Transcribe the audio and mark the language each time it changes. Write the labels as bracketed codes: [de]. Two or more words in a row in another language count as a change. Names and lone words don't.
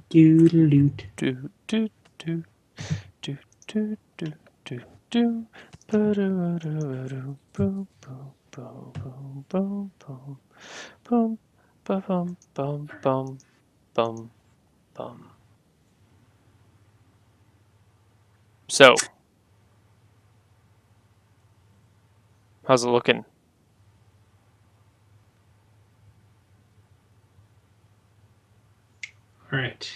[en] Doodle-doot. do do do do do do do do. Ba-do-do-do-do. Boom boom boom boom boom boom boom ba-bum bum bum bum bum. So, how's it looking? All right.